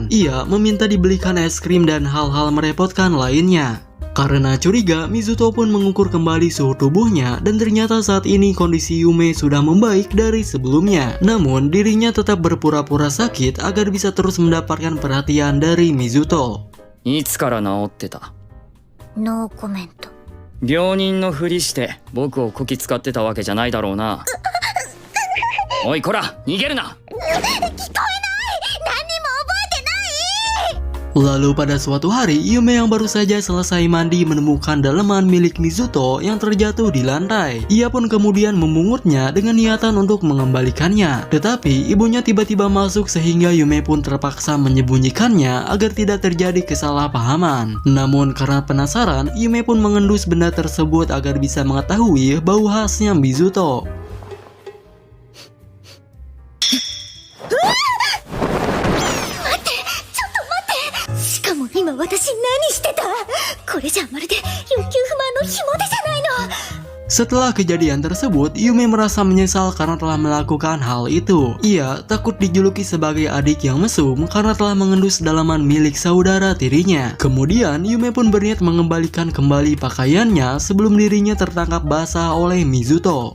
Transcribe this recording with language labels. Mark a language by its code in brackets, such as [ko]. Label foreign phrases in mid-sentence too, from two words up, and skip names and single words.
[id] Ia meminta dibelikan es krim dan hal-hal merepotkan lainnya. Karena curiga, Mizuto pun mengukur kembali suhu tubuhnya dan ternyata saat ini kondisi Yume sudah membaik dari sebelumnya. Namun dirinya tetap berpura-pura sakit agar bisa terus mendapatkan perhatian dari Mizuto. [ja] いつから治ってた？ノーコメント。病人のふりして僕をこき使ってたわけじゃないだろうな。おいこら逃げるな。 [id] Lalu pada suatu hari, Yume yang baru saja selesai mandi menemukan daleman milik Mizuto yang terjatuh di lantai. Ia pun kemudian memungutnya dengan niatan untuk mengembalikannya. Tetapi ibunya tiba-tiba masuk sehingga Yume pun terpaksa menyembunyikannya agar tidak terjadi kesalahpahaman. Namun karena penasaran, Yume pun mengendus benda tersebut agar bisa mengetahui bau khasnya Mizuto. [ja] しかも今私何してた？これじゃまるで欲求不満のひも手じゃないの。 [id] Setelah kejadian tersebut, Yume merasa menyesal karena telah melakukan hal itu. Ia takut dijuluki sebagai adik yang mesum karena telah mengendus dalaman milik saudara tirinya. Kemudian, Yume pun berniat mengembalikan kembali pakaiannya sebelum dirinya tertangkap basah oleh Mizuto.